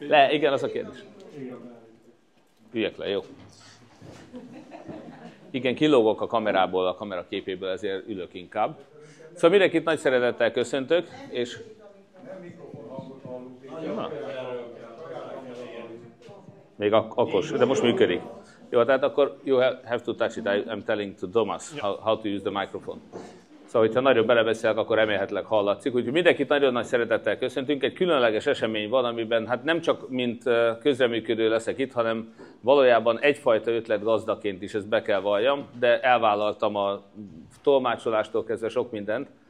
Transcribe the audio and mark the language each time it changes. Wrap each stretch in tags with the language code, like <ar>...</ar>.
<hu>Igen, az a kérdés. Üljek le, jó. Igen, kilógok a kamerából, a kamera képéből, ezért ülök inkább. Szóval mindenkit nagy szeretettel köszöntök, és... Na. Még akkor, de most működik. Jó, tehát akkor</hu> <en>you have to touch it. I'm telling to Thomas how to use the microphone.</en> <hu>Szóval, hogyha nagyon belebeszélek, akkor remélhetőleg hallatszik. Úgyhogy mindenkit nagyon nagy szeretettel köszöntünk. Egy különleges esemény van, amiben hát nem csak mint közreműködő leszek itt, hanem valójában egyfajta ötletgazdaként is, ezt be kell valljam, de elvállaltam a tolmácsolástól kezdve sok mindent.</hu>